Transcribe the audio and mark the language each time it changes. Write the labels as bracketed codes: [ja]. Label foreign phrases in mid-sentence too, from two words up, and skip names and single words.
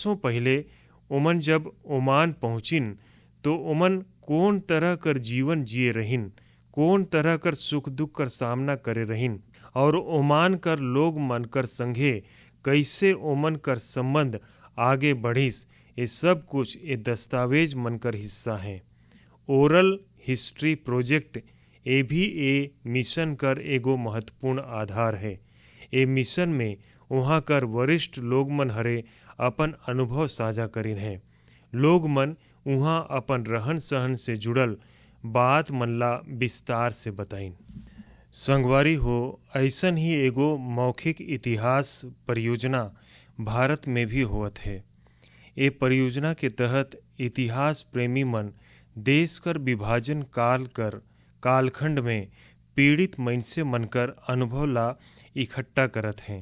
[sgj] बरसों पहले उमन जब ओमान पहुँचिन तो उमन कौन तरह कर जीवन जिए रहिन, कौन तरह कर सुख दुख कर सामना करे रहिन, और ओमान कर लोग मन कर संघे कैसे ओमन कर संबंध आगे बढ़िस, ये सब कुछ ये दस्तावेज मन कर हिस्सा हैं। [en] oral history project [sgj] ये भी ए मिशन कर एगो महत्वपूर्ण आधार है। ए मिशन में वहाँ कर वरिष्ठ लोग मन हरे अपन अनुभव साझा करिन हैं। लोग मन वहाँ अपन रहन सहन से जुड़ल बात मन ला विस्तार से बताइन। संगवारी हो, ऐसन ही एगो मौखिक इतिहास परियोजना भारत में भी होत है। ये परियोजना के तहत इतिहास प्रेमी मन देश कर विभाजन कालखंड में पीड़ित मनसे मनकर अनुभव ला इकट्ठा करत हैं।